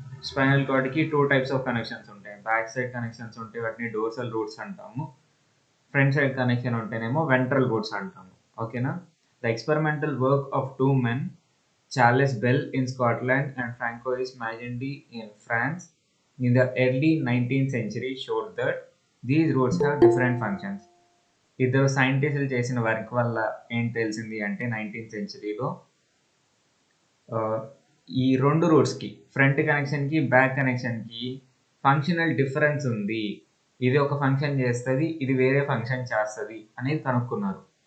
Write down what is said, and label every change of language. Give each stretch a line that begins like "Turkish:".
Telugu: Spinal కార్డ్‌కి 2 types of connections ఉంటాయి. Back side connections ఉంటే వాటిని డోర్సల్ రూట్స్ అంటాము. ఫ్రంట్ సైడ్ కనెక్షన్ ఉంటేనేమో వెంట్రల్ రూట్స్ అంటాము. ఓకేనా?
English: The experimental work of 2 men, Charles Bell in Scotland and Francois Magendie in France in the early 19th century showed that these roots have different functions.
Telugu: ఇద్దరు సైంటిస్టులు చేసిన work వల్ల ఏం తెలిసింది అంటే 19th సెంచరీలో ఈ 2 రూట్స్‌కి ఫ్రంట్ కనెక్షన్‌కి, బ్యాక్ కనెక్షన్‌కి ఫంక్షనల్ డిఫరెన్స్ ఉంది. ఇది ఒక ఫంక్షన్ చేస్తది. ఇది వేరే ఫంక్షన్ చేస్తది అనేది కనుక్కున్నారు.